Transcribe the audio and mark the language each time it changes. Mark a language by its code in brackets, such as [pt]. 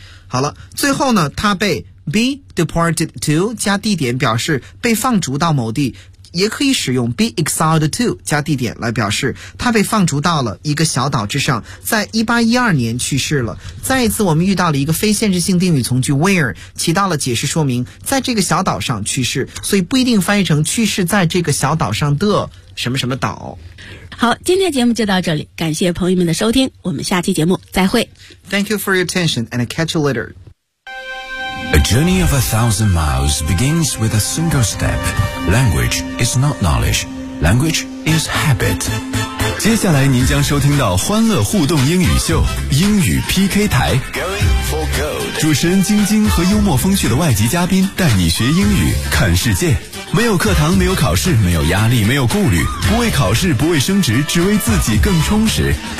[zh] 好了，最后呢，他被 [en] be deported to [zh] 加地点表示被放逐到某地，也可以使用 [en] be exiled to [zh] 加地点来表示他被放逐到了一个小岛之上，在1812年去世了。再一次我们遇到了一个非限制性定语从句 where， 起到了解释说明在这个小岛上去世，所以不一定翻译成去世在这个小岛上的什么什么岛。好，今天节目就到这里，感谢朋友们的收听，我们下期节目再会。 [en] Thank you for your attention and catch you later. A journey of 1,000 miles begins with a single step. Language is not knowledge, language is habit. [zh] 接下来您将收听到欢乐互动英语秀英语 PK 台， [en] Going for gold. [zh] 主持人晶晶和幽默风趣的外籍嘉宾带你学英语看世界。没有课堂，没有考试，没有压力，没有顾虑，不为考试，不为升职，只为自己更充实。